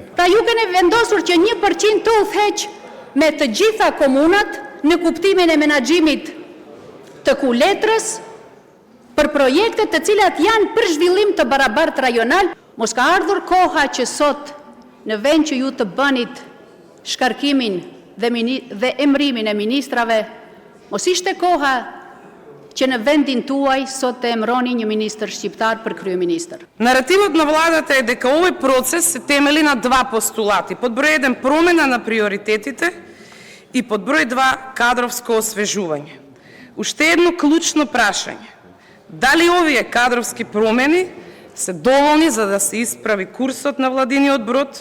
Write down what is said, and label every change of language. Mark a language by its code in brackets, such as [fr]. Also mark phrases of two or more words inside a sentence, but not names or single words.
[sq] Pra ju keni vendosur që 1% të udhëheq me të gjitha komunat në kuptimin e menaxhimit të kuletrës për projekte të cilat janë për zhvillim të barabartë rajonal. Mos ka ardhur koha që sot në vend që ju të bënit shkarkimin dhe emrimin e ministrave, mos ishte koha që në vendin tuaj sot të emroni një ministër shqiptar për kryeministër. [mk] Наративот на владата е дека овој процес се темели на два постулати. Под број 1 промена на приоритетите и под број 2 кадровско освежување. Уште едно клучно прашање. Дали овие кадровски промени се доволни за да се исправи курсот на владиниот брод?